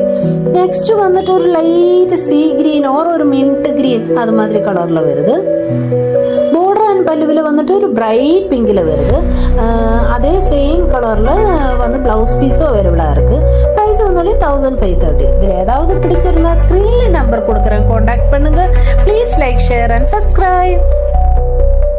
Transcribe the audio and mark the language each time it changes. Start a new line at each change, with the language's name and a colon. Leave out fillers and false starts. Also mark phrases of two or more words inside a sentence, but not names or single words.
Malayalam: നെക്സ്റ്റ് വന്നിട്ട് ഒരു
English: light sea green or
Malayalam: ഒരു
English: mint green
Malayalam: അത് മാതിരി കളറിൽ വരുന്നത്.
English: border and
Malayalam: പല്ലുവിൽ വന്നിട്ട് ഒരു
English: bright pink
Malayalam: വരുന്നത്. അതേ
English: same colour
Malayalam: വന്ന്
English: blouse piece available
Malayalam: ആർക്ക്. പ്രൈസ് വന്നോളി 1530.
Tamil: ഇതിൽ ஏதாவது பிடிச்சிருந்தா ஸ்கிரீன்ல நம்பர் கொடுக்குறேன், காண்டாக்ட் பண்ணுங்க.
English: Please like share and subscribe.